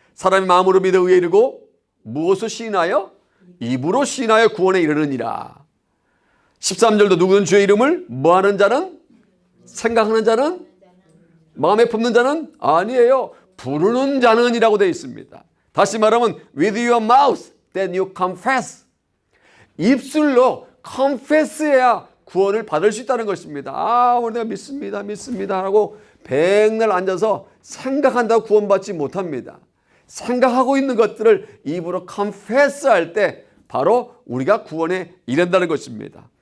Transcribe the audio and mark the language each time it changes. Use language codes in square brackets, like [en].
[ko] 사람이 마음으로 믿어 의에 이르고 무엇을 시인하여? 입으로 시인하여 구원에 이르느니라. 13절도 누구는 주의 이름을 뭐하는 자는? 생각하는 자는? 마음에 품는 자는? 아니에요. 부르는 자는 이라고 되어 있습니다. [en] 다시 말하면 with your mouth then you confess. [ko] 입술로 confess해야 구원을 받을 수 있다는 것입니다. 오늘 내가 믿습니다 하고 백날 앉아서 생각한다고 구원받지 못합니다. 생각하고 있는 것들을 입으로 confess 할 때 바로 우리가 구원에 이른다는 것입니다.